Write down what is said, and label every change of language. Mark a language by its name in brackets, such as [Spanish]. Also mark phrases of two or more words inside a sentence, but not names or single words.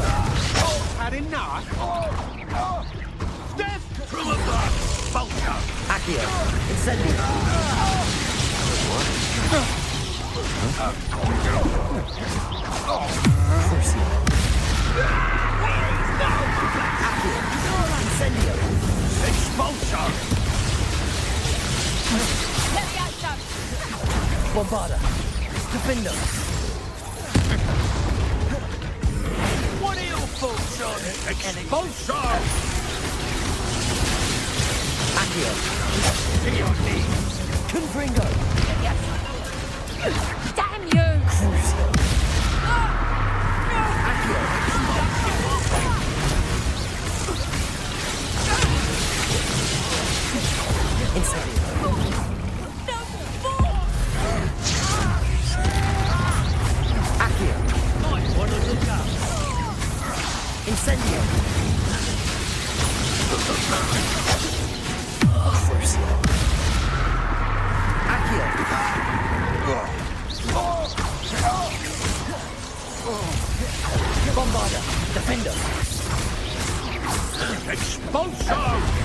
[English] Had enough. Death from above. Vulture. Accio. Incendio. Forcio. Accio. Incendio. Expulsion. Bombarda. Defender. What are your thoughts on expulsion? Accio. To your knees. Confringo. Damn you! Crucio. Accio. Incendio. Incendio. Forcio. Accio. Bombarda. Defender. Expulsion.